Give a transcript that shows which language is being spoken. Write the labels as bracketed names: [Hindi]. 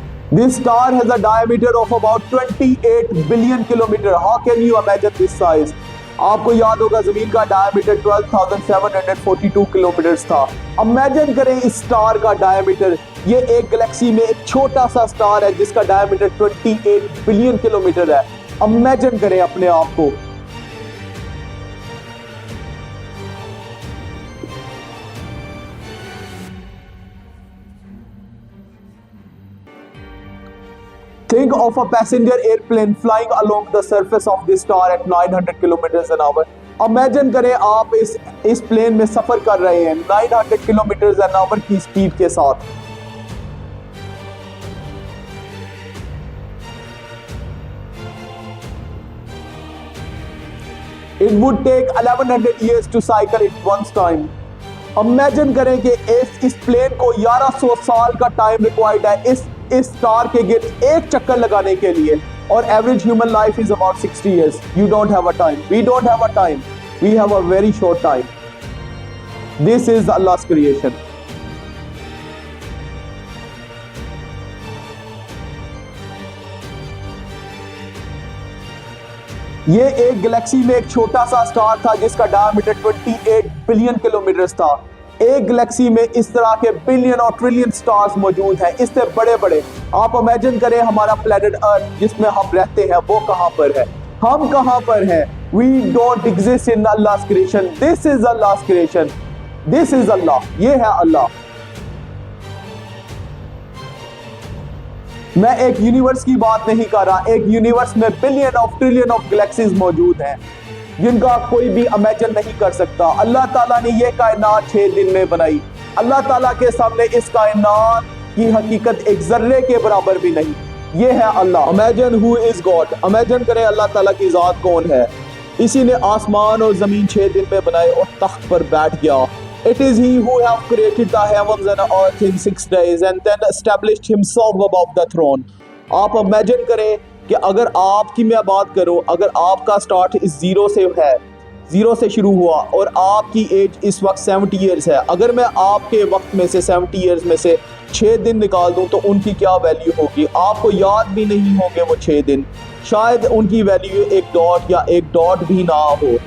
[English] This star has a diameter of about 28 billion kilometer. How can you imagine this size? [Urdu] آپ کو یاد ہوگا زمین کا ڈائیمیٹر 12,742 کلومیٹرز تھا. امیجن کریں اس سٹار کا ڈائیمیٹر. یہ ایک گلیکسی میں ایک چھوٹا سا سٹار ہے جس کا ڈائیمیٹر 28 بلین کلومیٹر ہے. امیجن کریں اپنے آپ کو. [English] Think of a passenger airplane flying along the surface of this star at 900 kilometers an hour. [Urdu] Imagine کریں آپ اس پلین میں سفر کر رہے ہیں [English] 900 kilometers an hour [Urdu] کی سپیڈ کے ساتھ. [English] It would take 1100 years to cycle it once time. [Urdu] Imagine کریں کہ اس پلین کو 1100 سال کا ٹائم ریکوائرڈ ہے اس سٹار کے گرد ایک چکر لگانے کے لیے، اور [English] Average human life is about 60 years. You don't have a time. We don't have a time. We have a very short time. This is Allah's creation. [Urdu] یہ ایک گلیکسی میں ایک چھوٹا سا سٹار تھا جس کا ڈائمیٹر 28 بلین کلومیٹرز تھا. ایک گلیکسی میں اس طرح کے بلین اور ٹریلین سٹارز موجود ہیں، اس سے بڑے بڑے. آپ امیجن کریں ہمارا پلینٹ ارتھ جس میں ہم رہتے ہیں وہ کہاں پر ہے، ہم کہاں پر ہیں. [English] We don't exist in Allah's creation. This is Allah's creation. This is Allah. [Urdu] یہ ہے اللہ. میں ایک یونیورس کی بات نہیں کر رہا. ایک یونیورس میں billion of trillion of galaxies موجود ہیں جن کا کوئی بھی امیجن نہیں کر سکتا. اللہ تعالیٰ نے یہ کائنات 6 دن میں بنائی. اللہ تعالیٰ کے سامنے اس کائنات کی حقیقت ایک ذرے کے برابر بھی نہیں. یہ ہے اللہ. [English] Imagine who is God. [Urdu] Imagine کریں اللہ تعالیٰ کی ذات کون ہے. اسی نے آسمان اور زمین 6 دن میں بنائے اور تخت پر بیٹھ گیا. [English] It is he who have created the heavens and earth in 6 days and then established himself above the throne. [Urdu] آپ امیجن کریں کہ اگر آپ کی میں بات کروں، اگر آپ کا سٹارٹ اس زیرو سے ہے، زیرو سے شروع ہوا اور آپ کی ایج اس وقت 70 ایئرز ہے، اگر میں آپ کے وقت میں سے 70 ایئرز میں سے 6 دن نکال دوں تو ان کی کیا ویلیو ہوگی. آپ کو یاد بھی نہیں ہوں گے وہ 6 دن. شاید ان کی ویلیو ایک ڈاٹ یا ایک ڈاٹ بھی نہ ہو.